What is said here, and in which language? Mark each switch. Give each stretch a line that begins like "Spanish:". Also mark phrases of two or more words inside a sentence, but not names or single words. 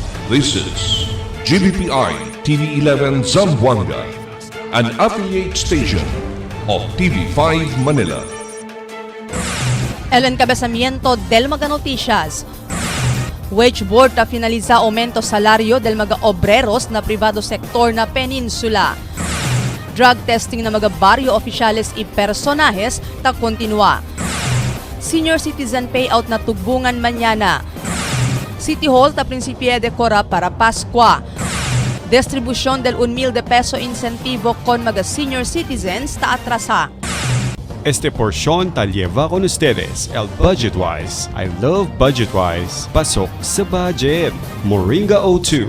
English: This is GBPI TV11 Zamboanga, an affiliate station of TV5 Manila.
Chavacano: El encabezamiento del mga noticias. Wage Board ta finaliza aumento salario del mga obreros na privado sektor na peninsula.
English: Drug testing
Chavacano: na mga barrio oficiales y personajes ta kontinua.
English: Senior citizen payout
Chavacano: na tugbungan manyana. City Hall ta prinsipye dekora para Paskwa. Distribution del 1,000 peso incentivo con mga
English: senior citizens
Chavacano: ta atrasa. Este porción ta lleva con ustedes el Budgetwise.
English: I love Budgetwise.
Filipino: Pasok sa budget.
English: Moringa O2.